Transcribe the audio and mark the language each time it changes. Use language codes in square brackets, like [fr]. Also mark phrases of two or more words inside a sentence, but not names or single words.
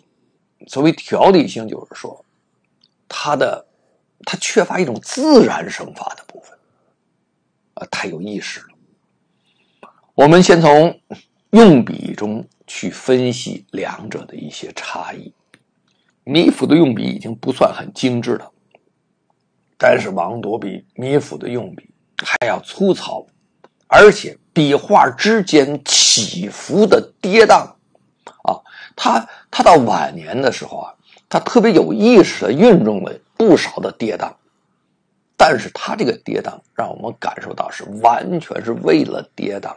[zh] 所謂條理性就是說他缺乏一種自然生發的部分太有意識了。我們先從用筆中去分析兩者的一些差異。米芾的用筆已經不算很精緻了，但是王铎比米芾的用筆還要粗糙，而且筆畫之間起伏的跌宕他到晚年的時候啊，他特別有意識的運用了不少的跌宕，但是他这個跌宕讓我們感受到是完全是為了跌宕。